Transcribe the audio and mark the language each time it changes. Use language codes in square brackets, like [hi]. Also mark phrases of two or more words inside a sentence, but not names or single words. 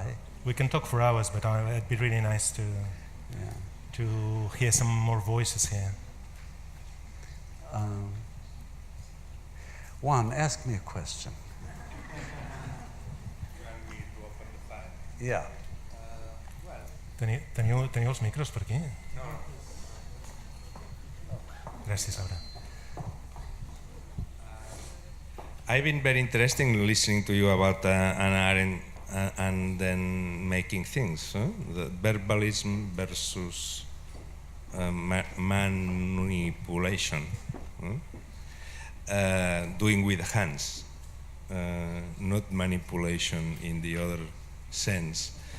[en] We can talk for hours, but it'd be really nice to hear some more voices here. Juan, ask me a question. Yeah. [ca] Teniu els micros per aquí? No. Gràcies, Aura. [en] I've been very interested in listening to you about Hannah Arendt and then making things, the verbalism versus manipulation, doing with the hands, not manipulation in the other sense.